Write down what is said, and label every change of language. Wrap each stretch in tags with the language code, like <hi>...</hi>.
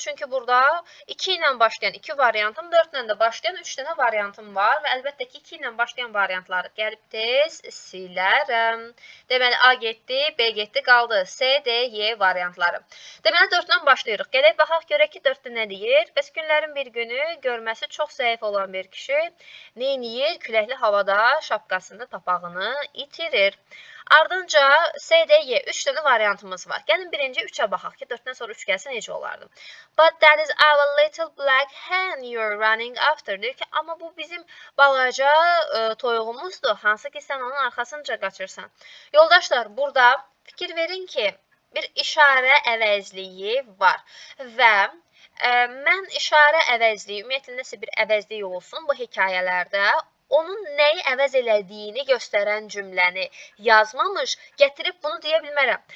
<az>Çünki burada 2 ilə başlayan 2 variantım, 4 ilə də başlayan 3 dənə variantım var və əlbəttə ki, 2 ilə başlayan variantları gəlib tez silərəm. Deməli, A getdi, B getdi, qaldı C, D, Y variantları. Deməli, 4-dən başlayırıq. Gələk, baxaq, görək ki, 4-də nə deyir? Bəs günlərin bir günü görməsi çox zəif olan bir kişi neyniyir? Küləkli havada şapkasını, papağını itirir. Ardınca C, D, Y 3 dənə variantımız var. Gəlin birinci 3-ə baxaq ki, 4-dən sonra 3 gəlsə necə olardı?</az> <en>But that is our little black hen you're running after.</en> <az>Deyir ki, amma bu bizim balaca toyuğumuzdur. Hansı ki, sən onun arxasınca qaçırsan. Yoldaşlar, burada fikir verin ki, bir işarə əvəzliyi var və mən işarə əvəzliyi, ümumiyyətlə nəsə bir əvəzlik olsun bu hekayələrdə, onun nəyi əvəz elədiyini göstərən cümləni yazmamış, gətirib bunu deyə bilmərəm.</az>